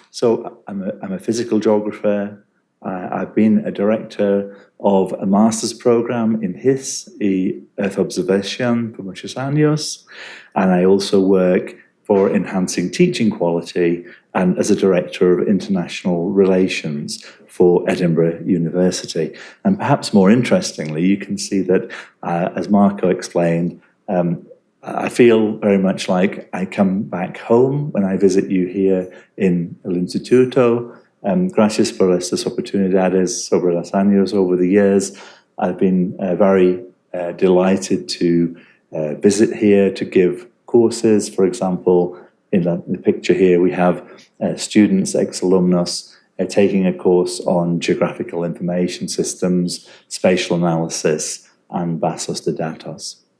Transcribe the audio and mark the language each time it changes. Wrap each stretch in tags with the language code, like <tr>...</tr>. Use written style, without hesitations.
<en>So I'm a physical geographer. I've been a director of a master's program in HIS y Earth Observation for</en> <es>muchos años,</es> <en>and I also work for enhancing teaching quality and as a director of international relations for Edinburgh University. And perhaps more interestingly, you can see that, as Marco explained, I feel very much like I come back home when I visit you here in El Instituto.</en> <es>Gracias por estas oportunidades sobre los años,</es> <en>over the years. I've been very delighted to visit here, to give courses. For example, in the picture here, we have students, ex-alumnus, taking a course on geographical information systems, spatial analysis, and</en> <es>bases de datos.</es>